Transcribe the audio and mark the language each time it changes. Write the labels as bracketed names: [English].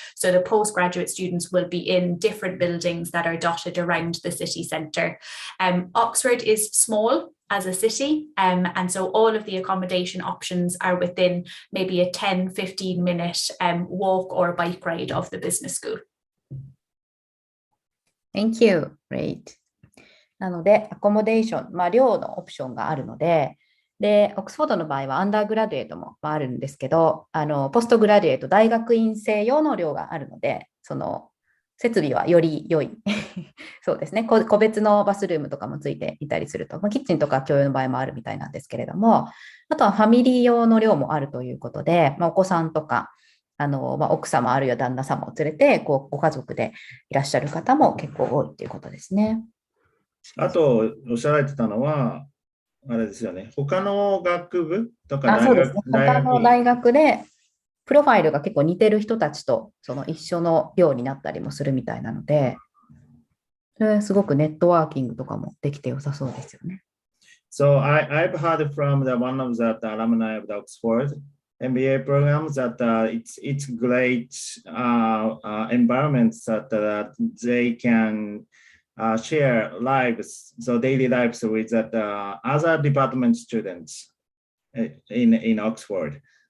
[English] So the postgraduate students will be in different buildings that are dotted around the city centre. Oxford is small. as a city. And so all of the accommodation options are within maybe a 10-15 minute walk or bike ride of the business school. Thank you. Great. [Japanese] なので、アコモデーション、寮のオプションがあるので、で、オックスフォードの場合はアンダーグラデュエートもあるんですけど、ポストグラデュエート、大学院生用の寮があるので、その設備はより良い。そうですね。個別のバスルームとかもついていたりすると、キッチンとか共用の場合もあるみたいなんですけれども、あとはファミリー用の寮もあるということで、お子さんとか、奥様あるいは旦那様を連れてご家族でいらっしゃる方も結構多いということですね。あと、おっしゃられてたのは、あれですよね、他の学部とかそうですね。他の大学で、プロファイルが結構似てる人たちと一緒の寮になったりもするみたいなので、それすごくネットワーキングとかもできて良さそうですよね。 [English] So I've heard from one of the alumni of the Oxford MBA programs that it's great environments that they can share lives, so daily lives with other department students in Oxford.